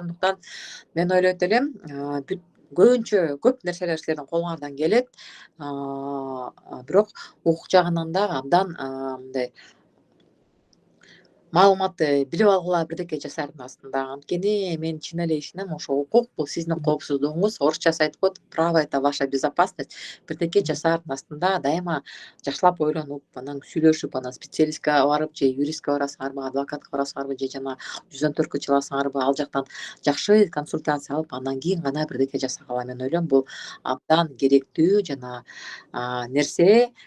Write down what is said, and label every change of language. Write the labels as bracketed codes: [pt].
[ky] Ошондуктан мен ойлойт элем, көбүнчө көп нерселер силердин колуңардан келет. Бирок укук жагынан да абдан мындай маалыматты билип алгыла, бирдеке жасардын астында. Анткени мен чын эле ишенем, ошо укук бул сиздин коопсуздугуңуз. Орусчасы айтып коет, [ru] право это ваша безопасность. [ky] Бирдеке жасаардын астында дайыма жакшылап ойлонуп, анан сүйлөшүп, анан специалистке барып, же юристке барасыңарбы, адвокатка барасыңарбы, же жана 114-кө чыгасыңарбы, ал жактан жакшы консультация алып, андан кийин гана бирдеке жасагыла. Мен ойлойм, бул абдан керектүү жана нерсе.